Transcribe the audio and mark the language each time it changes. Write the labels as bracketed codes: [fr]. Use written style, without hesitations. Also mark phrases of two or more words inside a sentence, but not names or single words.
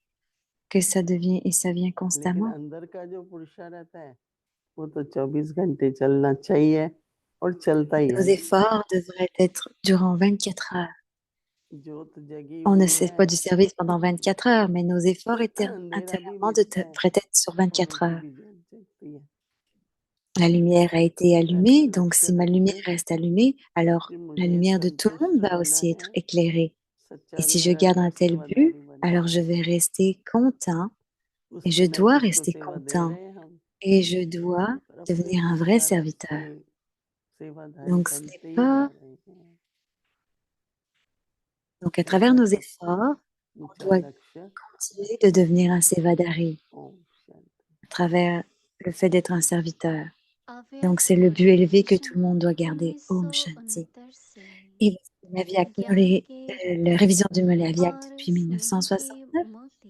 [fr] que ça devient et ça vient [hi] लेकिन [fr] constamment. [hi] अंदर का जो पुरुषार्थ है वो तो 24 घंटे चलना चाहिए और चलता ही [fr] Nos [hi] है ना। [fr] efforts devraient être durant 24 heures. [hi] ज्योत जगी [fr] On ne [hi] हुई [fr] fait [hi] है, [fr] pas du service pendant 24 heures, mais nos efforts [hi] अंधेरा भी [fr] intérieurement [hi] मिटता है [fr] devraient être sur [hi] और [fr] 24 [hi] उनकी [fr] heures. [hi] भी ज्योत जगती है। [fr] La lumière a été [hi] ऐसा [fr] allumée, donc [hi] लक्ष्य [fr] si ma lumière [hi] रखें [fr] reste allumée, alors [hi] कि [fr] la [hi] मुझे [fr] lumière de tout le [hi] संतुष्ट [fr] monde va [hi] रहना [fr] aussi être [hi] है, [fr] éclairée. Et [hi] सच्चा [fr] si je garde [hi] निरंतर [fr] un tel but, [hi] सेवादारी बनना [fr] alors je [hi] है। [fr] vais rester content [hi] उस [fr] et je [hi] समय [fr] dois [hi] किसको [fr] rester [hi] सेवा दे [fr] content [hi] रहे हैं हम, [fr] et je dois [hi] और अपनी [fr] devenir un vrai [hi] पुरुषार्थ [fr] serviteur. [hi] से सेवाधारी [fr] Donc ce n'est [hi] बनते ही जा [fr] pas, [hi] रहे हैं। [fr] donc à travers [hi] सेवा [fr] nos [hi] सबसे [fr] efforts, on [hi] ऊंचा [fr] doit [hi] लक्ष्य। [fr] continuer de devenir un sevadari [hi] ओम शांति। [fr] à travers le fait d'être un serviteur. Donc [hi] अव्यक्त [fr] c'est le but élevé que tout le [hi] मोटिवेशन [fr] monde doit garder. [hi] Om Shanti. 1969 से [fr] Et [hi] ज्ञान के [fr] la [hi] रत्न [fr] révision du Moulaviac [hi] और [fr] depuis [hi] स्नेह के [fr] 1969, [hi] मोती